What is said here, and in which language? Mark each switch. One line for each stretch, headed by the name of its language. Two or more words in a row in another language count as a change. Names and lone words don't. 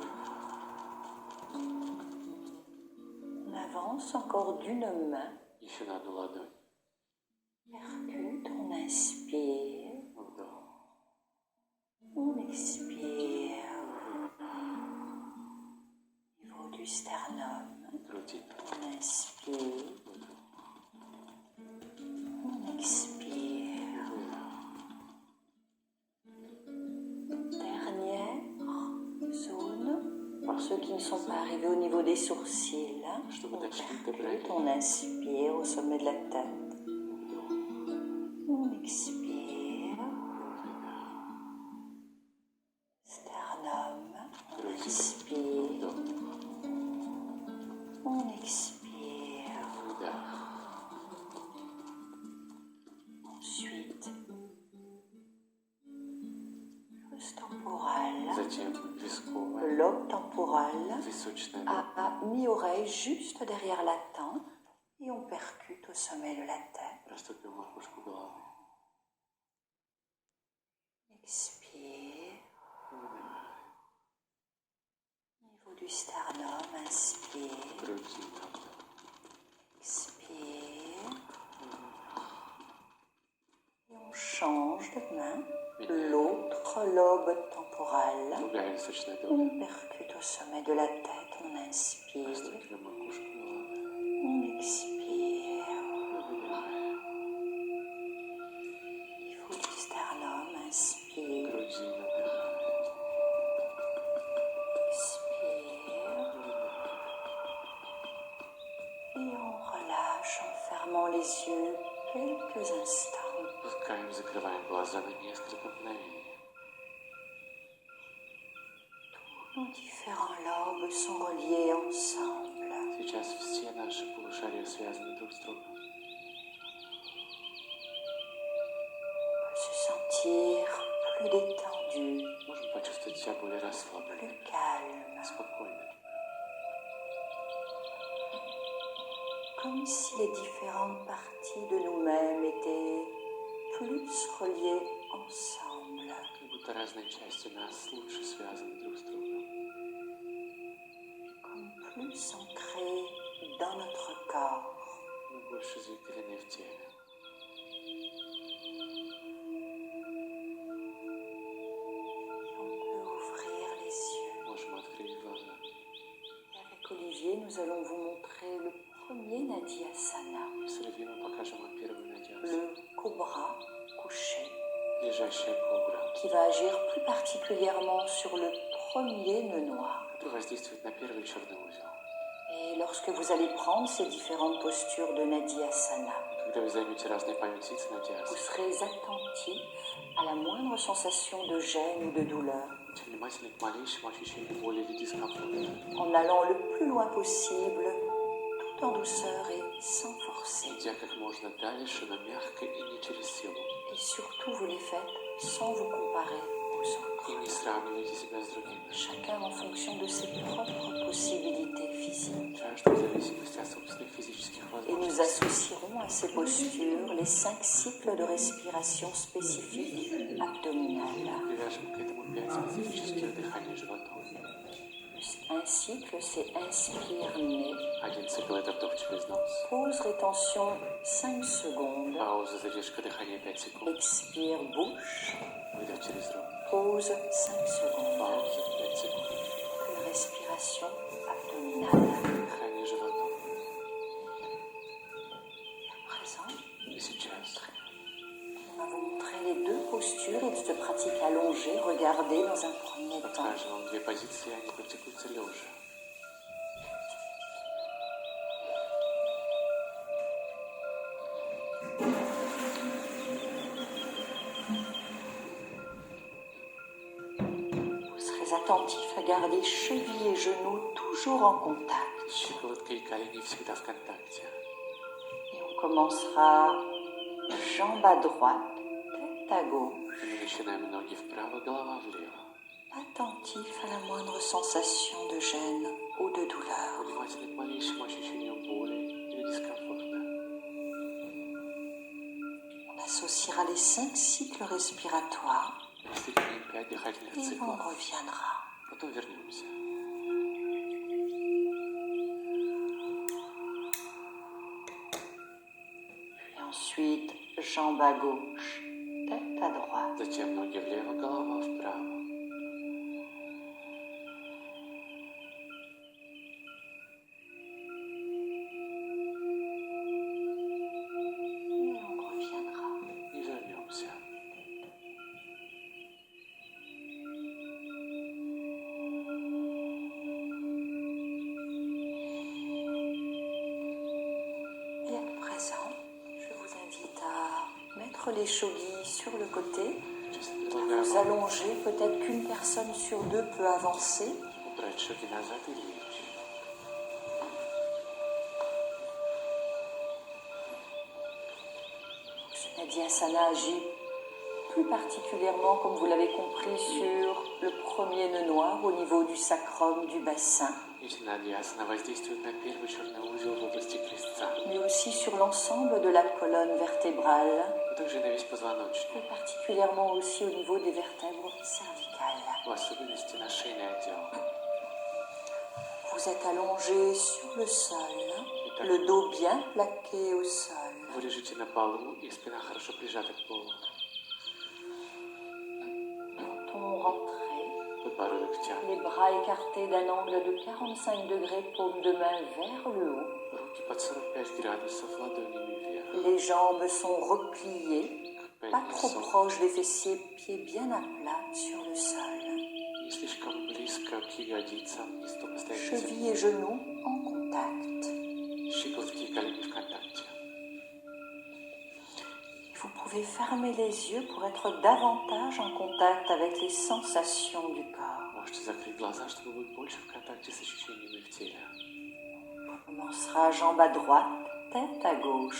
French: On avance encore d'une main.
Russian: Еще на одну ладонь.
French: Percute, on inspire,
Russian: Вдох.
French: on expire. Au niveau du sternum,
Russian: Грудина.
French: on inspire,
Russian: Вдох.
French: on expire. Dernière zone, pour ceux qui ne sont pas arrivés au niveau des sourcils, hein,
Russian: Чтобы
French: on
Russian: дошли до
French: percute,
Russian: бровей.
French: on inspire au sommet de la tête,
Russian: Вдох.
French: on expire. Sternum, on
Russian: Грудина.
French: inspire,
Russian: Вдох.
French: on expire.
Russian: Выдох.
French: Ensuite, l'os temporal,
Russian: Затем висковая,
French: le lobe temporal
Russian: височная
French: à mi-oreille, juste derrière la tempe, et on percute au sommet de la tête.
Russian: Простукиваем макушку головы.
French: Expire.
Russian: Выдох.
French: Au niveau du sternum, inspire,
Russian: Грудина.
French: expire. Et on change de main. L'autre lobe temporal.
Russian: Другая височная
French: On
Russian: доля.
French: percute au sommet de la tête, on inspire,
Russian: Простукиваем макушку головы.
French: on expire.
Russian: Выдыхаем.
French: Au niveau du sternum, inspire,
Russian: Грудина. Вдыхаем.
French: expire. Et on relâche en fermant les yeux quelques instants.
Russian: Пускаем, закрываем глаза на несколько мгновений.
French: Nos différents lobes sont reliés ensemble.
Russian: Сейчас все наши полушария связаны друг с другом.
French: On peut se sentir plus détendu,
Russian: Можем почувствовать себя более расслабленными,
French: plus calme,
Russian: спокойными.
French: comme si les différentes parties de nous-mêmes étaient plus reliées ensemble.
Russian: Как будто разные части нас лучше связаны друг с другом.
French: Comme plus ancrées dans notre corps.
Russian: Мы больше закалены в теле.
French: Et on peut ouvrir les yeux.
Russian: Можем открыть глаза.
French: Et avec Olivier, nous allons vous montrer le premier Nadiasana,
Russian: С Оливье мы покажем вам первый надяз.
French: le cobra couché,
Russian: Лежащая кобра,
French: qui va agir plus particulièrement sur le premier nœud noir.
Russian: который воздействует на первый черный узел.
French: Et lorsque vous allez prendre ces différentes postures de Nadiasana,
Russian: Когда вы займете разные позиции
French: vous
Russian: надяз,
French: serez attentif à la moindre sensation de gêne ou de douleur,
Russian: будьте внимательны к малейшему ощущению боли или дискомфорта,
French: en allant le plus loin possible, tout en douceur et sans forcer.
Russian: идя как можно дальше, но мягко и не через силу.
French: Et surtout, vous les faites sans vous comparer aux autres.
Russian: И не сравнивайте себя с другими.
French: Chacun en fonction de ses propres possibilités physiques.
Russian: Каждый в зависимости от собственных физических возможностей.
French: Et nous associerons à ces postures les 5 cycles de respiration spécifiques abdominales.
Russian: Привяжем к этому 5 специфических дыханий животом.
French: Un cycle, c'est inspire-nez.
Russian: Один цикл – это вдох через нос.
French: Pause, rétention 5 secondes.
Russian: Пауза, задержка дыхания 5 секунд.
French: Expire, bouche.
Russian: Выдох через рот.
French: Pause 5 secondes.
Russian: Пауза 5 секунд.
French: Puis respiration abdominale.
Russian: Дыхание животом.
French: À présent,
Russian: И сейчас
French: on va vous montrer les 2 postures et cette pratique allongée. Regardez dans un premier temps.
Russian: покажем вам 2 позиции, они практикуются лежа.
French: Vous serez attentif à garder chevilles et genoux toujours en contact.
Russian: Щиколотка и колени всегда в контакте.
French: Et on commencera jambe à droite, tête à gauche.
Russian: И мы начинаем ноги вправо, голова влево.
French: Attentif à la moindre sensation de gêne ou de douleur.
Russian: Внимательны к малейшему ощущению боли или дискомфорта.
French: On associera les 5 cycles respiratoires
Russian: Мы соединим 5 дыхательных
French: et on
Russian: циклов.
French: reviendra.
Russian: Потом вернемся.
French: Puis ensuite, jambe à gauche, tête à droite.
Russian: Затем ноги влево, голова вправо.
French: Et on reviendra.
Russian: И вернемся.
French: Et à présent, je vous invite à mettre les choguis sur le côté.
Russian: Сейчас
French: Vous
Russian: предлагаем
French: allonger, peut-être qu'une personne sur 2 peut avancer.
Russian: убрать шаги назад и лечь.
French: Nadyasana agit plus particulièrement, comme vous l'avez compris, sur le premier nœud noir au niveau du sacrum du bassin,
Russian: Ичнадьясана воздействует на первый черный узел в области крестца,
French: mais aussi sur l'ensemble de la colonne vertébrale,
Russian: а также на весь позвоночник,
French: et particulièrement aussi au niveau des vertèbres cervicales.
Russian: в особенности на шейный отдел.
French: Vous êtes allongé sur le sol, le dos bien plaqué au sol.
Russian: Вы лежите на полу, и спина хорошо прижата к полу.
French: Menton rentré,
Russian: Подбородок втянут.
French: les bras écartés d'un angle de 45 degrés, paume de main vers le haut.
Russian: Руки под 45 градусов, ладонями вверх.
French: Les jambes sont repliées,
Russian: К
French: pas trop
Russian: пятницу.
French: proches des fessiers, pieds bien à plat sur le sol.
Russian: Не слишком близко к ягодицам и стопы стоят на
French: Chevilles
Russian: земле.
French: et genoux en contact.
Russian: Щиколотки и колени в контакте.
French: Vous pouvez fermer les yeux pour être davantage en contact avec les sensations du corps.
Russian: Можете закрыть глаза, чтобы быть больше в контакте с ощущениями в теле.
French: On commencera jambe à droite, tête à gauche.